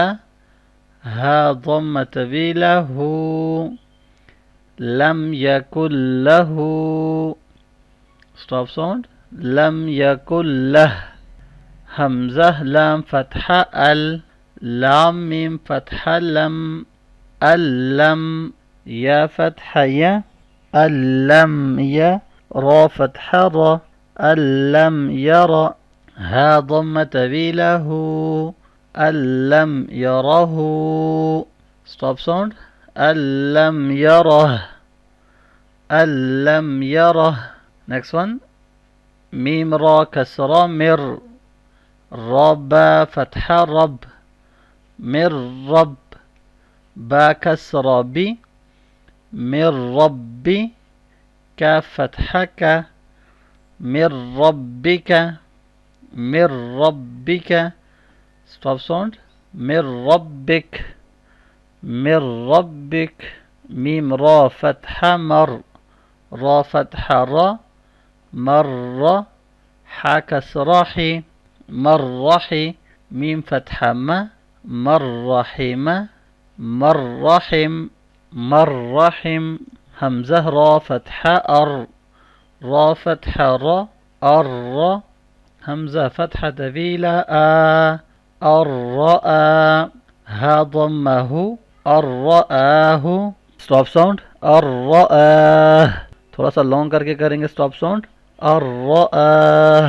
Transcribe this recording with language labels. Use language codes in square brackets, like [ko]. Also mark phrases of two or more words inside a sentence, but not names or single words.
[ar] ہا ضمہ طویلہ ہو. لم یکن لہ. [en] stop sound. [ar] لم یکن لہ. حمزہ لام فتح ال. لام میم فتح لم. اللم. یا فتح یا. اللم یا. را فتح را. اللم یرى. ہا ضمہ طویلہ ہو. اللم یرہ. [en] stop sound. [ar] اللم یرہ. اللم یرہ. [en] next one, [ar] میم را کسرہ مر. را با فتح رب. مر رب. با کسرہ بی. مر ربی. کا فتح کا. مر ربک. مر ربک. [en] stop sound. [ar] مر ربک. مر ربک. میم را فتح مر. را فتح را. مر. حا کسرہ حی. مر رحی. میم فتح ما. مر رحم. مر رحم. مر رحم. حمزہ را فتح ار. را فتح را. ار. حمزہ فتح طویلہ آ. الرآ. ہا ضمہ. الرآہ. [en] stop sound. [ar] الرآہ. [ur] تھوڑا سا لانگ کر کے کریں گے [en] stop sound. [ar] الرآہ.